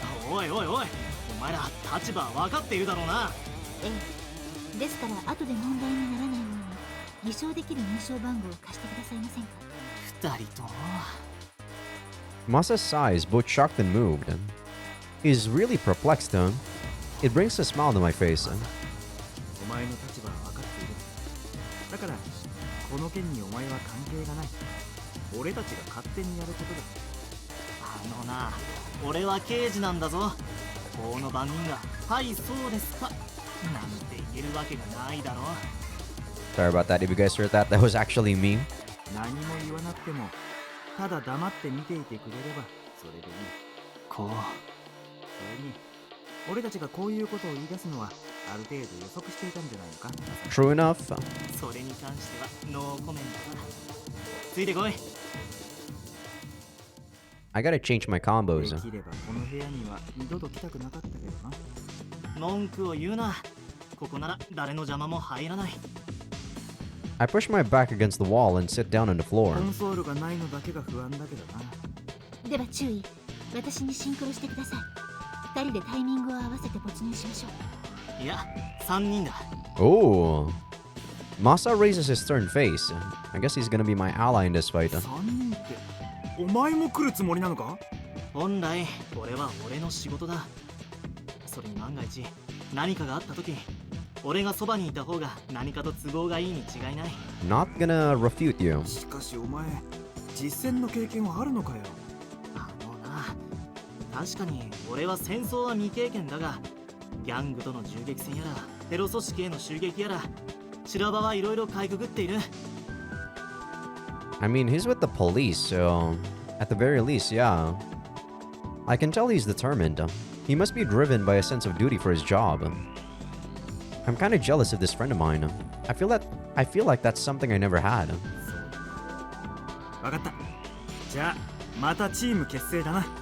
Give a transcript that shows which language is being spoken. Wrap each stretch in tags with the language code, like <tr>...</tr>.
<ja>おいおいおい、お前ら立場分かっているだろうな。ええ。ですから後で問題にならないように偽証できる認証番号を貸してくださいませんか。二人とも。</ja> <en>Masa sighs, both shocked and moved. He's really perplexed, huh? It brings a smile to my face.</en> <ja>お前の立場は分かっている。だからこの件にお前は関係がない。俺たちが勝手にやることだ。あのな、俺は刑事なんだぞ。法の番人が「はいそうですか」なんて言えるわけがないだろ。</ja> <en>Sorry about that. If you guys heard that, that was actually me.</en> <ja>何も言わなくてもただ黙って見ていてくれればそれでいい。こう。それに俺たちがこういうことを言い出すのはある程度予測していたんじゃないのか。</ja> <en>True enough.</en> <ja>それに関してはノーコメントだ。ついてこい。</ja> <en>I gotta change my combos.</en> <ja>できればこの部屋には二度と来たくなかったけどな。文句を言うな。ここなら誰の邪魔も入らない。</ja> <en>I push my back against the wall and sit down on the</en> <ja>コ</ja> <en>floor.</en> <ja>ンソールがないのだけが不安だけどな。では注意。私にシンクロしてください。二人でタイミングを合わせて没入しましょう。いや、3人だ。</ja> <en>Oh. Masa raises his stern face. I guess he's gonna be my ally in this fight.</en> <ja>3人ってお前も来るつもりなのか。本来これは俺の仕事だ。それに万が一何かがあった時、俺がそばにいた方が何かと都合がいいに違いない。</ja> <en>Not gonna refute you.</en> <ja>しかしお前実戦の経験はあるのかよ。あのな、確かに俺は戦争は未経験だが、ギャングとの銃撃戦やらテロ組織への襲撃やら修羅場はいろいろかいくぐっている。</ja> <en>I mean, he's with the police, so at the very least, yeah. I can tell he's determined. He must be driven by a sense of duty for his job. I'm kind of jealous of this friend of mine. I feel like that's something I never had.</en> <ja>わかった。じゃあまたチーム結成だな。</ja>